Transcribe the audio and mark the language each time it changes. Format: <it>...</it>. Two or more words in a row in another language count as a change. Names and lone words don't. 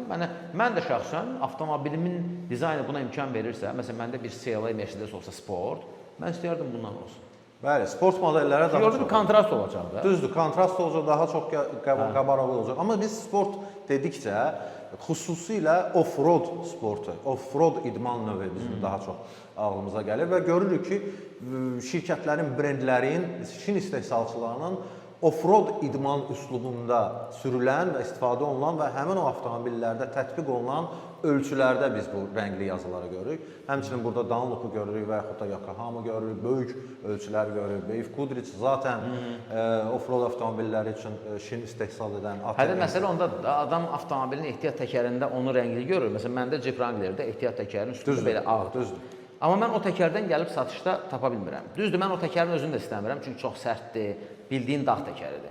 <az>Mən də şəxsən avtomobilimin dizaynı buna imkan verirsə, məsələn, məndə bir CLA Mercedes olsa sport, mən istəyərdim bundan olsun. Bəli, sport modellərə daha çox. Kontrast olacaq da. Düzdür, kontrast olacaq, daha çox qabarıq olacaq. Amma biz sport dedikcə, xüsusilə off-road sportu, off-road idman növü bizim daha çox ağlımıza gəlir və görürük ki, şirkətlərin, brendlərin, Çin istehsalçılarının off-road idman üslubunda sürülən və istifadə olunan və həmin o avtomobillərdə tətbiq olunan ölçülərdə biz bu rəngli yazıları görürük. Həmçinin burada Dunlop'u görürük və yaxud da Yokohama görürük, böyük ölçülər görürük. Beif Goodrich zaten off-road avtomobilləri üçün Çin istehsal edən Hələ məsələ ondadır da, adam avtomobilin ehtiyat təkərində onu rəngli görür. Məsələn, məndə Jeep Wrangler'də ehtiyat təkərin üstündə belə ağdır. Düzdür. Amma mən o təkərdən gəlib satışda tapa bilmirəm. Düzdür, mən o təkərin özünü də istəmirəm, çünki çox sərtdir, bildiyin dağ təkəridir.</az>